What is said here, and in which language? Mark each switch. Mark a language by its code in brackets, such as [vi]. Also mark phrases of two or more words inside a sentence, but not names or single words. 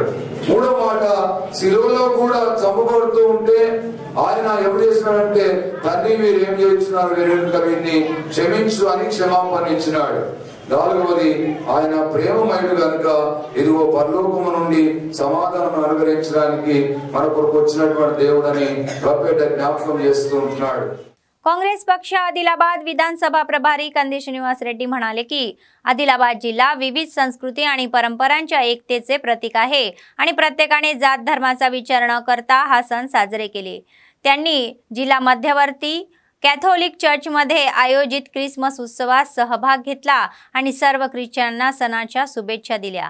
[te] మూడో మాట, శిలువలో కూడా చంపబడుతూ ఉంటే ఆయన ఎవరు చేసినాడంటే తండ్రి మీరు ఏం చేస్తున్నారు వీరిని క్షమించు అని క్షమాపణ ఇచ్చినాడు। నాలుగవది, ఆయన ప్రేమమయుడు కనుక ఇదిగో పరలోకము నుండి సమాధానం అనుగ్రహించడానికి మన కొరకు వచ్చినటువంటి దేవుడని ప్రొఫెట్ జ్ఞాపకం చేస్తూ ఉంటున్నాడు। [mr] काँग्रेस पक्ष आदिलाबाद विधानसभा प्रभारी कंदी श्रीनिवास रेड्डी म्हणाले की आदिलाबाद जिल्हा विविध संस्कृती आणि परंपरांच्या एकतेचे प्रतीक आहे आणि प्रत्येकाने जात धर्माचा विचार न करता हा सण साजरे केले। त्यांनी जिल्हा मध्यवर्ती कॅथोलिक चर्चमध्ये आयोजित ख्रिसमस उत्सवात सहभाग घेतला आणि सर्व ख्रिश्चनांना सणाच्या शुभेच्छा दिल्या।